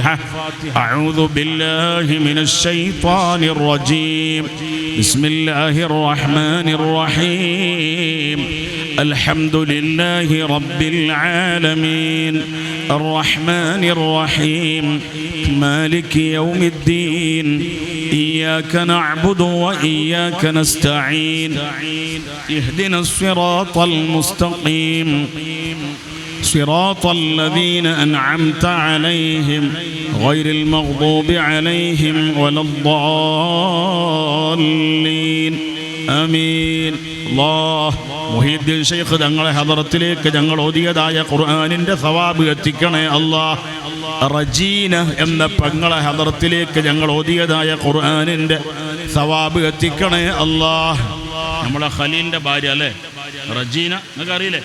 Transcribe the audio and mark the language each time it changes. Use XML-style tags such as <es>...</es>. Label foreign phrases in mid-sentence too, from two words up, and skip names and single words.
<ar>أعوذ بالله من الشيطان الرجيم. بسم الله الرحمن الرحيم. الحمد لله رب العالمين الرحمن الرحيم مالك يوم الدين إياك نعبد وإياك نستعين اهدنا الصراط المستقيم صراط الذين أنعمت عليهم غير المغضوب عليهم ولا الضالين آمين.</ar> <ml>الله മുഹീദ്ദീൻ ഷെയ്ഖ് തങ്ങളെ ഹദറത്തിലേക്ക് ഞങ്ങൾ ഓതിയതായ ഖുർആനിന്റെ സവാബ് എത്തിക്കണേ അല്ലാഹ്. റജീന എന്ന പെങ്ങളെ ഹദറത്തിലേക്ക് ഞങ്ങൾ ഓതിയതായ ഖുർആനിന്റെ സവാബ് എത്തിക്കണേ അല്ലാഹ്. നമ്മളെ ഖലീലിന്റെ ഭാര്യ അല്ലേ റജീന? നിങ്ങൾക്ക് അറിയില്ലേ?</ml>